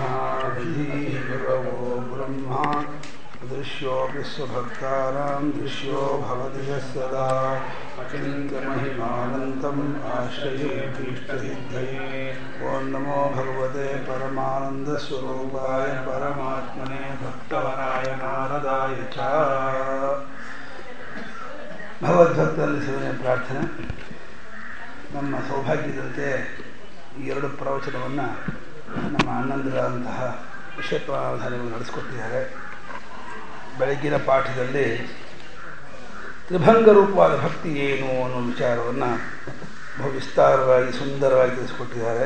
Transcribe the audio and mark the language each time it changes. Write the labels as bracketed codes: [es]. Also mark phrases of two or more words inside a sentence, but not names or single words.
[sa] गुरवो ब्रह्मा दृश्योऽपि स्वभक्तानां दृश्यो भवति यस्सदा अचिन्त्यमहिमानन्तम् आश्रये भीष्टसिद्धये। ॐ नमो भगवते परमानन्दस्वरूपाय परमात्मने भक्तवराय नारदाय च। [kn] ಭಗವದ್ಭಕ್ತರಲ್ಲಿ ಸೇವನೆ ಪ್ರಾರ್ಥನೆ. ನಮ್ಮ ಸೌಭಾಗ್ಯದಂತೆ ಈ ಎರಡು ಪ್ರವಚನವನ್ನು ನಮ್ಮ ಅಣ್ಣಂದಿರಾದಂತಹ ವಿಷಯಪ್ರಾಧಾನ್ಯಗಳು ನಡೆಸಿಕೊಟ್ಟಿದ್ದಾರೆ. ಬೆಳಗ್ಗಿನ ಪಾಠದಲ್ಲಿ ತ್ರಿಭಂಗ ರೂಪವಾದ ಭಕ್ತಿ ಏನು ಅನ್ನೋ ವಿಚಾರವನ್ನು ಬಹು ವಿಸ್ತಾರವಾಗಿ ಸುಂದರವಾಗಿ ತಿಳಿಸಿಕೊಟ್ಟಿದ್ದಾರೆ.